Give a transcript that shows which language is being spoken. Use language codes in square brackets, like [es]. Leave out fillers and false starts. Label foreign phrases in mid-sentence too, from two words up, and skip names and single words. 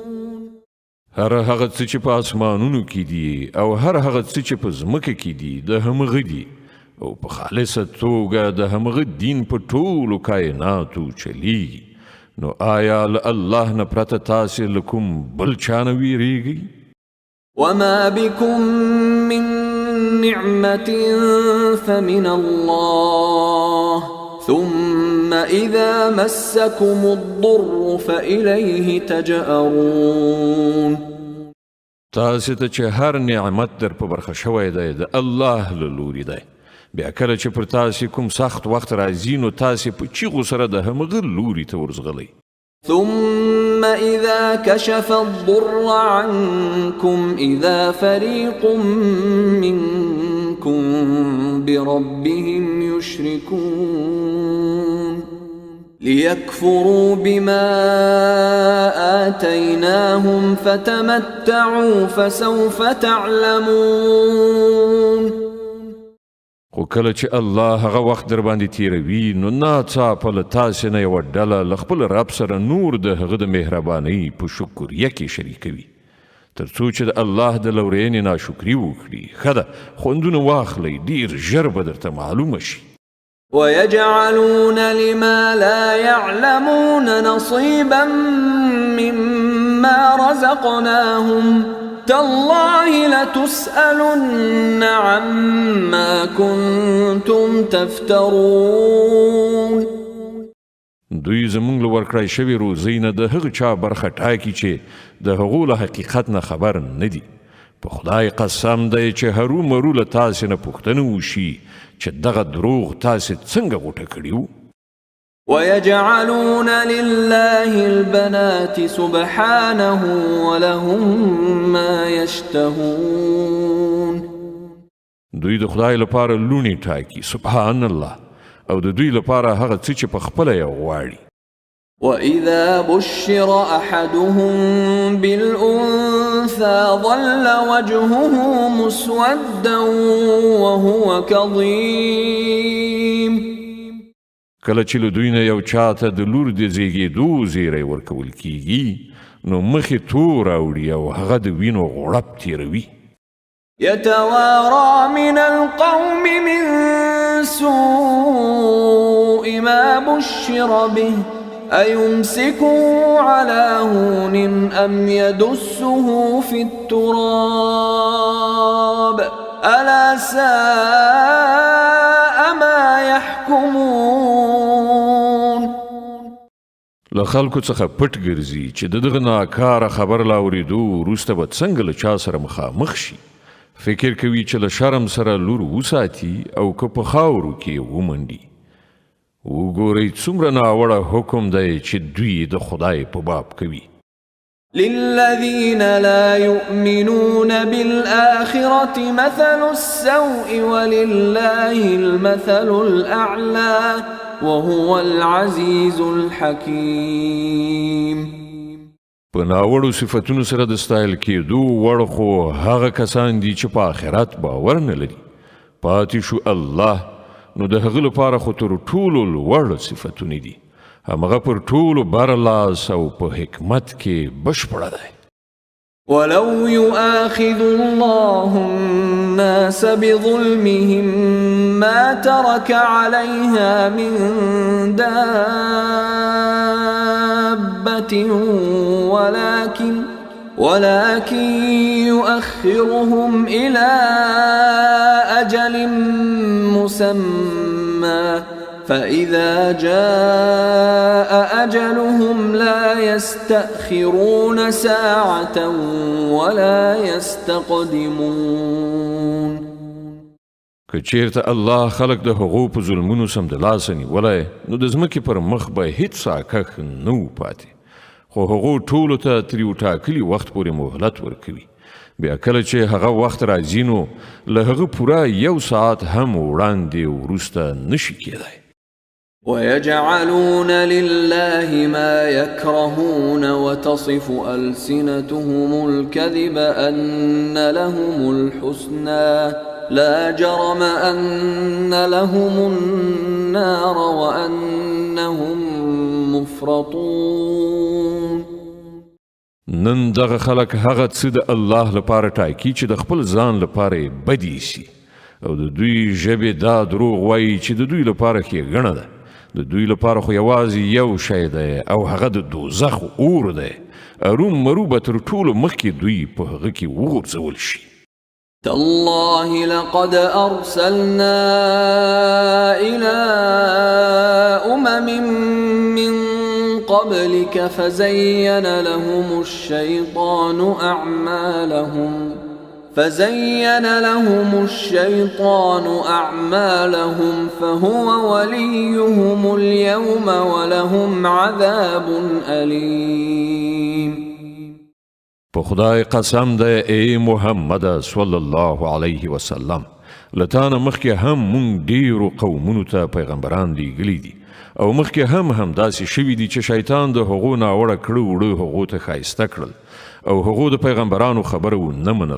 [ps] هر هغه څه چې په اسمانونو کې دي او هر هغه څه چې په ځمکه کې دي د همغه دي او په خالصه توګه د همغه دین په ټولو کائناتو چلیږي. نو آیا له الله نه پرته تاسې له کوم بل چا نه ویریږئ؟ [ar] وما بكم من نعمة فمن الله ثم إذا مسكم الضر فإليه تجأرون. [ps] تاسې ته چې هر نعمت در په برخه شوی دی د الله له لوري دی، بیا کله چې پر تاسې کوم سخت وخت راځي نو تاسې په چیغو سره د همغه لوري ته ورځغلئ. [ar] ثم إذا كشف الضر عنكم إذا فريق منكم بربهم يشركون. ليكفروا بما آتيناهم فتمتعوا فسوف تعلمون. [ps] خو کله چې الله هغه وخت در باندې تیروي نو ناڅاپه له تاسې نه یوه ډله له خپل رب سره نور د هغه د مهربانۍ په شکریه کې شریکوي تر څو چې د الله د لورینې ناشکري وکړي. ښه ده خوندونه واخلئ ډېر ژر به درته معلومه شي. [ar] ويجعلون لما لا يعلمون نصيبا مما رزقناهم تالله لتسألن عما كنتم تفترون. [ps] دوی زمونږ له ورکړی شوي روزۍ نه د هغه چا برخه ټاکي چې د هغو له حقیقت نه خبر نه دي. په خدای قسم دی چې هرومرو له تاسې نه پوښتنه وشي چې دغه دروغ تاسې څنګه غوټه کړي وو. [ar] ويجعلون لله البنات سبحانه ولهم ما يشتهون. [ps] دوی د خدای لپاره لونی ټاکي [ar] سبحان الله [ps] او د دوی لپاره هغه څه چې په خپله یې غواړي. [ar] وإذا بشر أحدهم بالأنثى ظل وجهه مسودا وهو كظيم. [ps] کله چې له دوی نه یو چاته د لور د زیږېدو زیری ورکول کیږي نو مخې تور اوړي او هغه د وینو غوړپ تیروي. [ar] يتوارى من القوم من سوء ما بشر به أيمسكه على هون أم يدسه في التراب ألا ساء ما يحكمون. [ps] له خلکو څخه پټ ګرځي چې دغه ناکاره خبر لا اورېدو وروسته به څنګه له چا سره مخامخ شي. فکر کوي چې له شرم سره لور وساتي او که په خاورو کې ومنډي. وګورئ څومره ناوړه حکم دی چې دوی د خدای په باب کوي. [ar] للذين لا يؤمنون بالآخرة مثل السوء ولله المثل الأعلى وهو العزيز الحكيم. [ps] په ناوړو صفتونو سره د ستایل کېدو وړ خو هغه کسان دي چې په آخرت باور نه لري. پاتې شو الله نو د هغه لپاره خو تر ټولو لوړ صفتونه دي. همغه پر ټولو برلاس او په حکمت کې بشپړه دی. [ar] ولو يؤاخذ الله الناس بظلمهم ما ترك عليها من دابة ولكن يؤخرهم إلى أجل مسمى فإذا جاء أجلهم لا يستأخرون ساعة ولا يستقدمون. [ps] که چیرته الله خلق د هغو په ظلمونو سمدلاسه نیولی نو د ځمکې پر مخ به هیڅ ساکښ نه و پاتې. خو هغو ټولو ته تر یو ټاکلي وخت پورې مهلت ورکوي. بیا کله چې هغه وخت راځي نو له هغه پوره 1 ساعت هم وړاندې وروسته نشي کېدی. [ar] ويجعلون لله ما يكرهون وتصف ألسنتهم الكذب أن لهم الحسنى لا جرم أن لهم النار وأنهم مفرطون. [ps] نن دغه خلک هغه څه د الله لپاره ټاکي چې د خپل ځان لپاره بدی شي او د دوی ژبې دا دروغ وایي چې د دوی لپاره ښېګڼه ده. د دوی لپاره خو یوازې یو شی دی او هغه د دوزخ اور دی. ارومرو به تر ټولو مخکې دوی په هغه کې وغورځول شي. [ar] تالله لقد أرسلنا إلى أمم من قبلك فزين لهم الشيطان أعمالهم فهو وليهم اليوم ولهم عذاب أليم. [ps] په خدای قسم دی ای محمد [ar] صلی الله علیه وسلم [ps] لتانه مخکې هم مونږ ډیرو قومونو ته پیغمبران لیږلي دي او مخکې هم داسې شوي دي چې شیطان د هغو ناوړه کړه وړه هغو ته ښایسته کړل او هغو د پیغمبرانو خبره ونه منله.